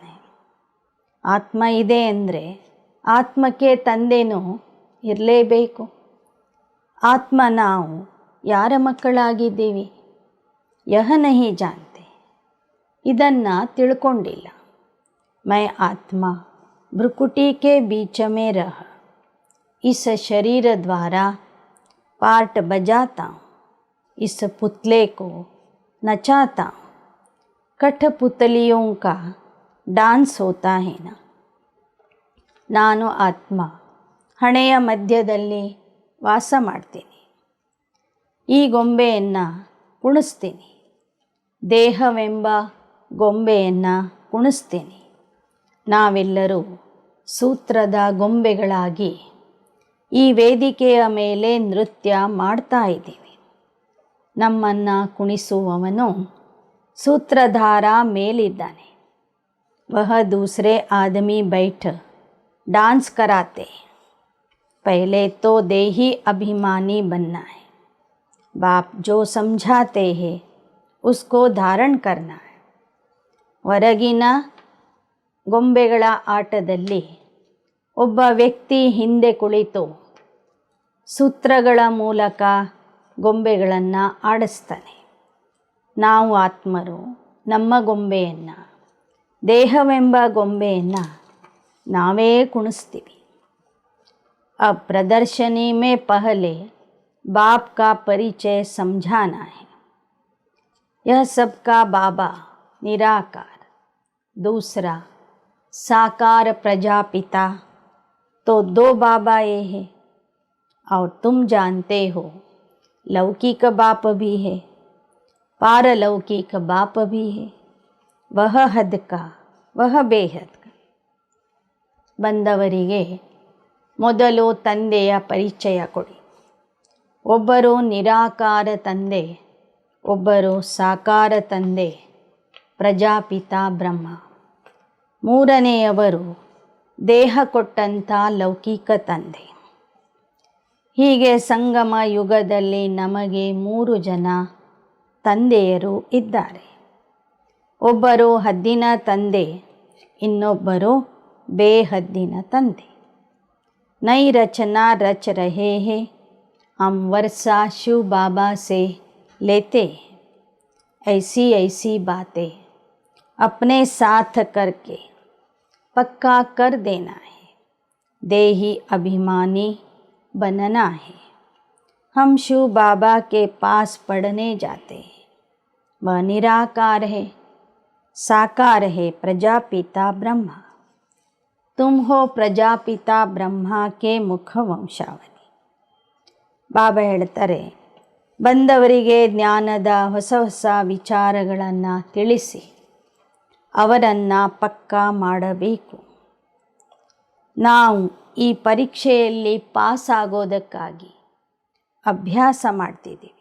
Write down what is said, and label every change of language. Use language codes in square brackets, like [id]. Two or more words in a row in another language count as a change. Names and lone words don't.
[kn] ಆತ್ಮ ಇದೆ ಅಂದರೆ ಆತ್ಮಕ್ಕೆ ತಂದೆನೂ ಇರಲೇಬೇಕು. ಆತ್ಮ ನಾವು ಯಾರ ಮಕ್ಕಳಾಗಿದ್ದೀವಿ? [hi] यह नहीं जानते, [kn] ಇದನ್ನು ತಿಳ್ಕೊಂಡಿಲ್ಲ. [hi] मैं आत्मा भृकुटि के बीच में रह इस शरीर द्वारा पार्ट बजाता हूँ, इस पुतले को नचाता हूँ. कठपुतलियों का डांस होता है ना. [kn] ನಾನು ಆತ್ಮ ಹಣೆಯ ಮಧ್ಯದಲ್ಲಿ ವಾಸ ಮಾಡ್ತೀನಿ. ಈ ಗೊಂಬೆಯನ್ನು ಕುಣಿಸ್ತೀನಿ. ದೇಹವೆಂಬ ಗೊಂಬೆಯನ್ನು ಕುಣಿಸ್ತೀನಿ. ನಾವೆಲ್ಲರೂ ಸೂತ್ರದ ಗೊಂಬೆಗಳಾಗಿ ಈ ವೇದಿಕೆಯ ಮೇಲೆ ನೃತ್ಯ ಮಾಡ್ತಾ ಇದ್ದೀವಿ. ನಮ್ಮನ್ನು ಕುಣಿಸುವವನು सूत्रधार ಮೇಲಿದ್ದಾನೆ. [hi] वह दूसरे आदमी बैठ डांस कराते. पहले तो देही अभिमानी बनना है. बाप जो समझाते हैं उसको धारण करना है. [kn] ಹೊರಗಿನ ಗೊಂಬೆಗಳ ಆಟದಲ್ಲಿ ಒಬ್ಬ ವ್ಯಕ್ತಿ ಹಿಂದೆ ಕುಳಿತು ಸೂತ್ರಗಳ ಮೂಲಕ ಗೊಂಬೆಗಳನ್ನು ಆಡಿಸ್ತಾನೆ. ನಾವು ಆತ್ಮರು ನಮ್ಮ ಗೊಂಬೆಯನ್ನು, ದೇಹವೆಂಬ ಗೊಂಬೆಯನ್ನು ನಾವೇ ಕುಣಿಸ್ತೀವಿ. [hi] अब प्रदर्शनी में पहले बाप का परिचय समझाना है. यह सबका बाबा निराकार, दूसरा साकार प्रजापिता, तो दो बाबा ये है. और तुम जानते हो लौकिक बाप भी है, पारलौकिक बाप भी है. वह हद का, वह बेहद का. [kn] ಬಂದವರಿಗೆ ಮೊದಲು ತಂದೆಯ ಪರಿಚಯ ಕೊಡಿ. ಒಬ್ಬರು ನಿರಾಕಾರ ತಂದೆ, ಒಬ್ಬರು ಸಾಕಾರ ತಂದೆ, ಪ್ರಜಾಪಿತ ಬ್ರಹ್ಮ. ಮೂರನೆಯವರು ದೇಹ ಕೊಟ್ಟಂಥ ಲೌಕಿಕ ತಂದೆ. ಹೀಗೆ ಸಂಗಮ ಯುಗದಲ್ಲಿ ನಮಗೆ 3 ಜನ ತಂದೆಯರು ಇದ್ದಾರೆ. ಒಬ್ಬರು ಹದ್ದಿನ ತಂದೆ, ಇನ್ನೊಬ್ಬರು ಬೇಹದ್ದಿನ ತಂದೆ. [hi] नई रचना रच रहे हैं, हम वर्षा शिव बाबा से लेते हैं. ऐसी ऐसी बातें अपने साथ करके पक्का कर देना है. देही अभिमानी बनना है. हम शिव बाबा के पास पढ़ने जाते हैं. वह निराकार है, साकार है, प्रजापिता ब्रह्मा. तुम हो प्रजापिता ब्रह्मा के मुख वंशावली. [kn] ಬಾಬಾ ಹೇಳ್ತಾರೆ, ಬಂದವರಿಗೆ ಜ್ಞಾನದ ಹೊಸ ಹೊಸ ವಿಚಾರಗಳನ್ನು ತಿಳಿಸಿ ಅವರನ್ನು ಪಕ್ಕಾ ಮಾಡಬೇಕು. ನಾವು ಈ ಪರೀಕ್ಷೆಯಲ್ಲಿ ಪಾಸ್ ಆಗೋದಕ್ಕಾಗಿ ಅಭ್ಯಾಸ ಮಾಡ್ತಿದ್ದೀವಿ.